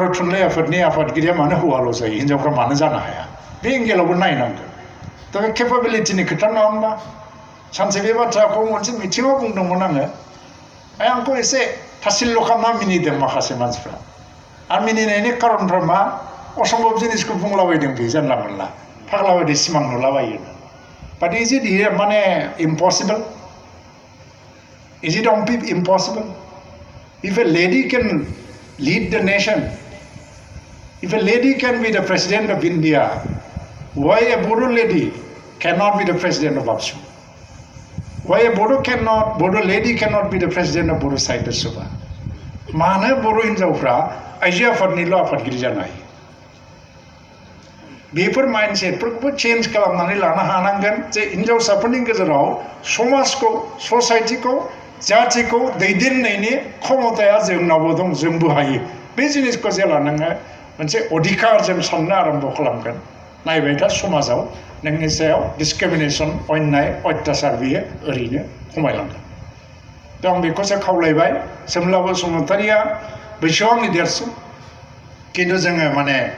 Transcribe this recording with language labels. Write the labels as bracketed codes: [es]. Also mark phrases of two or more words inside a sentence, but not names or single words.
[brx] थुनलाइ आफादनि आफादगिरिया मानो हौवाल' जायो हिनजावफ्रा मानो जानो हाया बे एंगेलावबो नायनांगोन दा बे केपाबिलिटिनि खोथा नङा होमबा सानसे बे बाथ्राखौ मोनसे मिथिङाव बुंदोंमोन आंखौ एसे थासिल्ल' खालामना मिनिदों माखासे मानसिफ्रा आरो मिनिनायनि खारनफ्रा मा असम्भब जिनिसखौ बुंलाबायदों बे जानला मोनला फाग्ला बायदि सिमां नुलाबायो [en] but is it here [brx] माने [en] impossible is it impossible if a lady can lead the nation if a lady can be the president of India why a Bodo lady cannot be the president of Uppl? Why a Bodo lady cannot be the president of Bodo Sahitya Sabha? [brx] मानो बर' हिनजावफ्रा आइजो आफादनिल' आफादगिरि जानो हायो बेफोर माइन्डसेटफोरखौबो चेन्ज खालामनानै लानो हानांगोन जे हिनजावसाफोरनि गेजेराव समाजखौ ससाइटिखौ जातिखौ दैदेननायनि क्षमताया जोंनावबो दं जोंबो हायो बे जिनिसखौ जेला नोङो मोनसे अधिकारजों साननो आरम्भ खालामगोन नायबाय था समाजाव नोंनि सायाव डिसक्रिमिनेसन अन्याय अत्याचार बियो ओरैनो खमायलांगोन दा आं बेखौसो खावलायबाय सोमला बसुमतारिया बैसोआव आंनि देरसिन खिन्थु जोङो माने